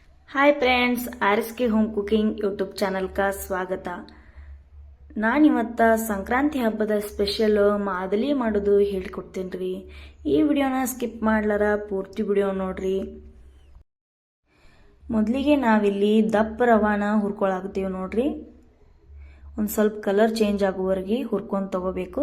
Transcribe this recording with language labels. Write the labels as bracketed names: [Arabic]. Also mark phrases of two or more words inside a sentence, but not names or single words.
[English] Hi friends, [Hindi] आरएसके होम कुकिंग यूट्यूब ಚಾನಲ್ का स्वागत। [Kannada] ನಾನಿವತ್ತ ಸಂಕ್ರಾಂತಿ ಹಬ್ಬದ ಸ್ಪೆಷಲ್ ಮಾದಲಿ ಮಾಡೋದು ಹೇಳ್ಕೊಡ್ತೀನಿ। ಈ ವಿಡಿಯೋನ ಸ್ಕಿಪ್ ಮಾಡ್ಲಾರ ಪೂರ್ತಿ ವಿಡಿಯೋ ನೋಡ್ರಿ। ಮೊದಲಿಗೆ ನಾವಿಲ್ಲಿ ದಪ್ಪ ರವಾನ ಹುರ್ಕೊಳ್ಳಾಕತ್ತೀವಿ ನೋಡ್ರಿ। ಒಂದು ಸ್ವಲ್ಪ ಕಲರ್ ಚೇಂಜ್ ಆಗುವವರೆಗೆ ಹುರ್ಕೊಂಡು ತಗೋಬೇಕು।